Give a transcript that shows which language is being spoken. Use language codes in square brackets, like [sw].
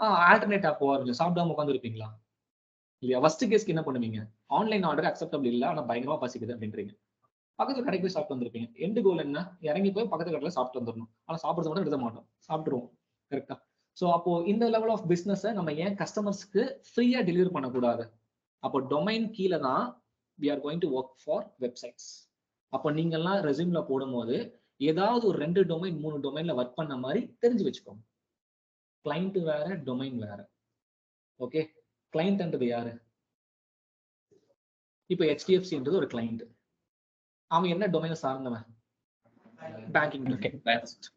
[ta] Alternate app போக ஆரம்பிச்சு சாப்பிடாம உட்காந்து இருப்பீங்களா? இல்லையா? ஃபர்ஸ்ட் கேஸ்க்கு என்ன பண்ணுவீங்க? ஆன்லைன் ஆர்டர் அக்செப்டபிள் இல்ல, ஆனா பயங்கரமா பசிக்குது அப்படின்றீங்க. பக்கத்துல கடைக்கு போய் சாப்பிட்டு வந்திருப்பீங்க. எண்டு கோல் என்ன? இறங்கி போய் பக்கத்து கடையில சாப்பிட்டு வந்துடணும். ஆனா சாப்பிடுறது மட்டும் விட மாட்டோம், சாப்பிட்டுருவோம். கரெக்டா? சோ அப்போ இந்த லெவல் ஆஃப் பிசினஸ் நம்ம ஏன் கஸ்டமர்ஸ்க்கு ஃப்ரீயா டெலிவரி பண்ணக்கூடாது? அப்போ டொமைன் கீழ தான் [en] we are going to work for websites. [ta] அப்போ நீங்க எல்லாம் ரெஸ்யூம்ல போடும்போது ஏதாவது ஒரு 2 டொமைன் 3 டொமைன்ல ஒர்க் பண்ண மாதிரி தெரிஞ்சு வச்சுக்கோங்க. கிளைண்ட் வேற, டொமைன் வேற. ஓகே, கிளைண்ட்ன்றது யாரு? இப்போ HDFCன்றது ஒரு கிளைண்ட். அவன் என்ன டொமைனை சார்ந்தவன்? Banking domain.